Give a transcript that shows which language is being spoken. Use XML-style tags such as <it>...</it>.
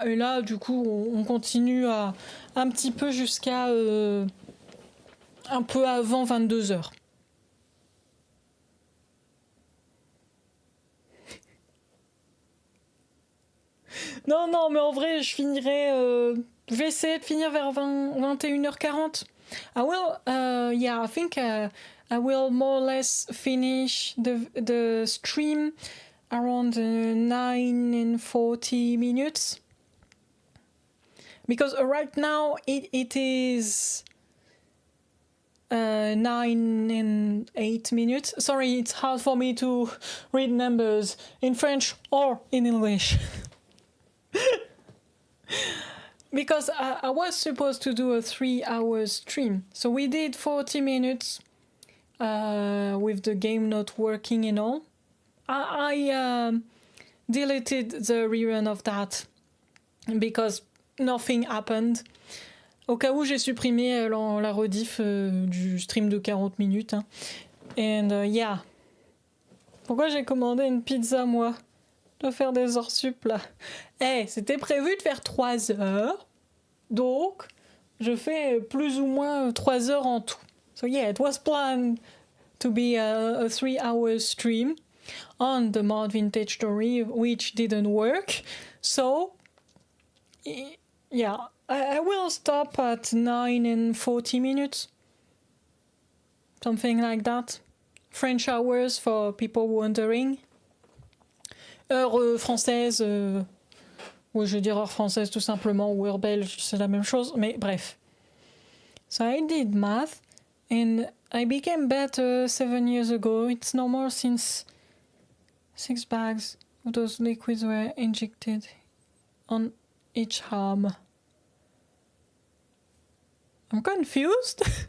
<fr>Et là, du coup, on continue un petit peu jusqu'à un peu avant 22h. Non, mais en vrai, je finirai... je vais essayer de finir vers 21h40.</fr> <en>I will, yeah, I think I will more or less finish the stream around 9 and 40 minutes. Because right now it is 9 and 8 minutes. Sorry, it's hard for me to read numbers in French or in English. Because I was supposed to do a 3-hour stream. So we did 40 minutes with the game not working and all. I deleted the rerun of that because nothing happened.</en> <fr>Au cas où j'ai supprimé la rediff du stream de 40 minutes. Hein.</fr> <en>And yeah.</en> <fr>Pourquoi j'ai commandé une pizza, moi? Je dois faire des heures sup, là. Eh, c'était prévu de faire 3 heures. Donc, je fais plus ou moins 3 heures en tout.</fr> <en>So yeah, it was planned to be a 3-hour stream on the Mod Vintage Story, which didn't work. So, yeah, I will stop at 9 and 40 minutes. Something like that. French hours for people wondering.</en> <fr>Heure française, ou je veux dire heure française tout simplement, ou heure belge, c'est la même chose, mais bref.</fr> <en>So I did math. And I became better 7 years ago. It's normal since 6 bags of those liquids were injected on each arm. I'm confused.</en>